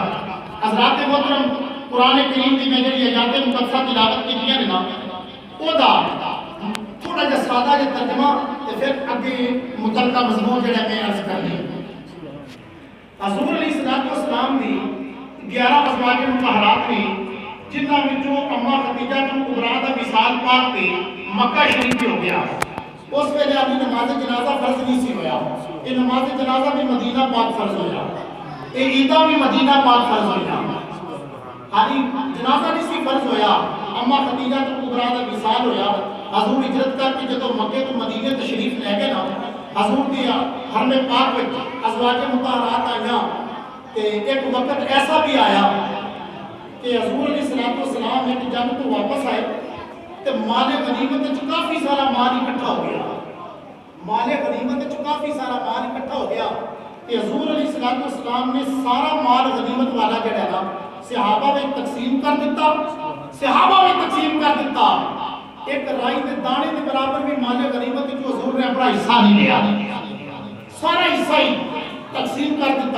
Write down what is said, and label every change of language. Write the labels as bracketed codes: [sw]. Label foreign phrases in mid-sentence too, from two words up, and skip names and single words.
[pa] حضرات محترم قرآن کریم دی میں جڑی آیات مقدسہ تلاوت کیتیاں نے نا او دا تھوڑا جا سادہ جا ترجمہ تے پھر اگے متعلقہ مضمون جڑا میں عرض کرنی۔ حضور علیہ السلام دی 11 ازواج مطہرات نے جنہاں وچوں اما خدیجہ کبریٰ دا وصال پاک تے مکہ شریف ہو گیا۔ اس ویلے ابھی نماز جنازہ فرض نہیں سی ہویا، یہ نماز جنازہ بھی مدینہ پاک فرض ہویا، یہ عیدہ بھی مدینہ پاک فرض ہویا، خالی جنازہ نہیں سی فرض ہویا۔ اما خدیجہ کبریٰ دا وصال ہویا، حضور ہجرت کر کے جدوں مکے تو مدینے تشریف لے گئے نا، حضور دی حرم پاک وچ ازواج مطہرات آئیاں تے ایک وقت ایسا بھی آیا کہ حضور علیہ السلام ایک جنگ تو واپس آئے تے مال غنیمت وچ کافی سارا مال اکٹھا ہو گیا، مال غنیمت وچ کافی سارا مال اکٹھا ہو گیا کہ حضور علیہ السلام نے سارا مال غنیمت والا جڑا ہے نا صحابہ میں تقسیم کر دیتا، صحابہ میں تقسیم کر دیتا، ایک رائی دے دانے دے برابر بھی مال غنیمت جو حضور نے اپنا حصہ نہیں لیا، سارا حصہ ہی تقسیم کر دیتا۔